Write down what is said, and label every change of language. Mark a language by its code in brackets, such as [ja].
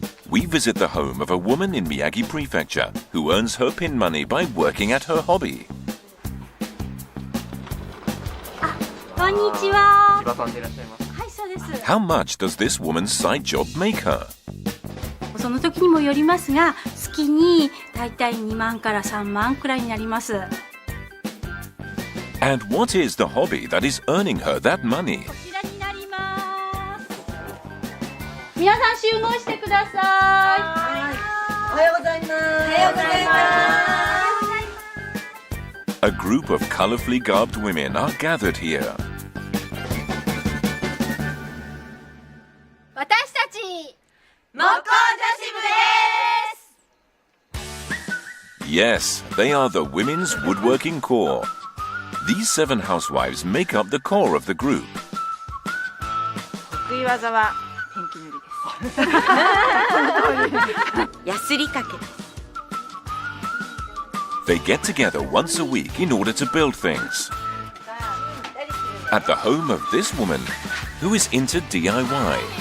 [en] We visit the home of a woman in Miyagi Prefecture who earns her pin money by working at her hobby. [ja] こんにちは。はい、そうです。 [en] How much does this woman's side job make her? [ja] その時にもよりますが、月にだいたい2万から3万くらいになります。 [en] And what is the hobby that is earning her that money? [ja] こちらになります。皆さん集合してください。おはようございます。おはようございます。 [en] A group of colorfully garbed women are gathered here. [ja] 私たち木工女子部です。 [en] Yes, they are the Women's Woodworking Corps. These 7 housewives make up the core of the group. [ja] 得意技はペンキ塗りです。ヤスリかけです。 [en] They get together once a week in order to build things. At the home of this woman, who is into DIY.